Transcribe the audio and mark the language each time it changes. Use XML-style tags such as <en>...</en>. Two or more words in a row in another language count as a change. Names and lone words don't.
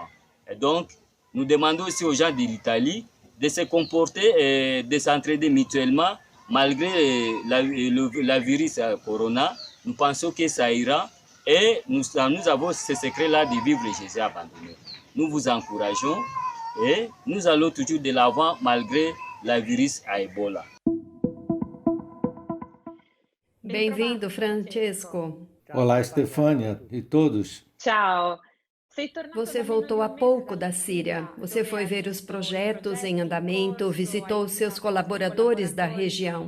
<fr>Et donc, nous demandons aussi aux gens de l'Italie de se comporter et de s'entraider mutuellement. Malgré la virus corona, nous pensons que ça ira et nous avons ce secret-là de vivre Jésus abandonné. Nous vous encourageons et nous allons toujours de l'avant malgré la virus à Ebola.</fr> <pt>Bem-vindo, Francesco. Olá, Estefânia e todos. Ciao. Você voltou há pouco da Síria. Você foi ver os projetos em andamento, visitou seus colaboradores da região.</pt>